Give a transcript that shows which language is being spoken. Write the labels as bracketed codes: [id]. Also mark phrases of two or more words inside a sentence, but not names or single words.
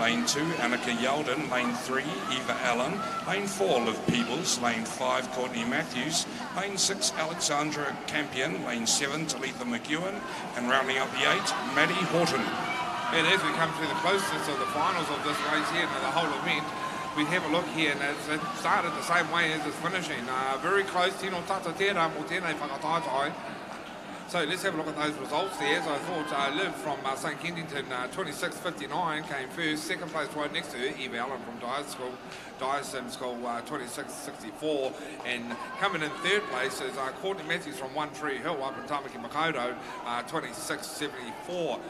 [en] Lane 2, Annika Yalden. Lane 3, Eva Allen. Lane 4, Liv Peebles. Lane 5, Courtney Matthews. Lane 6, Alexandra Campion. Lane 7, Talitha McEwen. And rounding up the 8, Maddie Horton. And as we come to the closest of the finals of this race here, and the whole event, we have a look here, and it started the same way as it's finishing. Very close, [mi] Tino Tata Tera, mo tēnei whakataitai. [en] So let's have a look at those results there. As I thought, Liv from St Kensington, 26.59, came first. Second place right next to her, Eve Allen from Dyerston School, 26.64. And coming in third place is Courtney Matthews from One Tree Hill up in Tamaki Makaurau, 26.74.